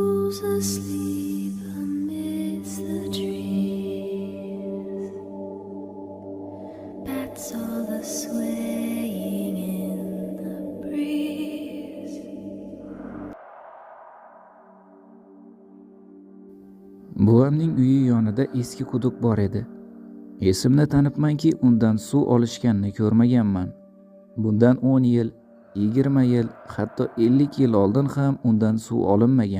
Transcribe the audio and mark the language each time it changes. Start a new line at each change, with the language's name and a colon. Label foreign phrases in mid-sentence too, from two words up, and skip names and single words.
English: Who's asleep amidst the trees? Bats all the swaying in the breeze.
Uzbek: Buvamning uyi yonida eski quduq bor edi. Esimni tanibmanki, undan suv olishganini ko'rmaganman. Bundan 10 yil, 20 yil, hatto 50 yil oldin ham undan suv olinmagan.